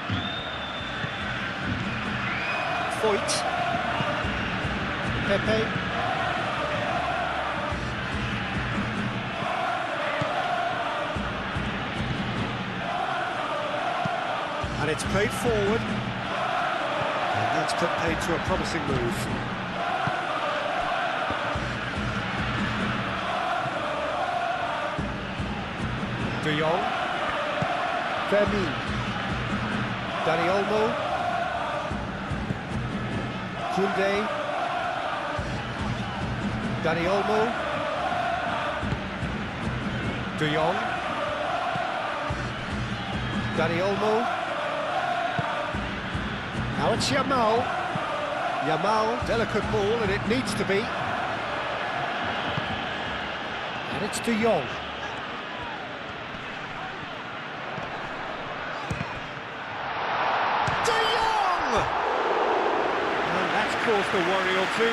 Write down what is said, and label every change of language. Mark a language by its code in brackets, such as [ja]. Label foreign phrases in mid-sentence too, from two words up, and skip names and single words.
[en] Foyt. Pepe. And it's played forward. And that's put paid to a promising move. De Jong. Fermin, Dani Olmo, Koundé, Dani Olmo, De Jong, Dani Olmo, now it's Yamal, delicate ball and it needs to be, and it's De Jong. Caused a worry or two.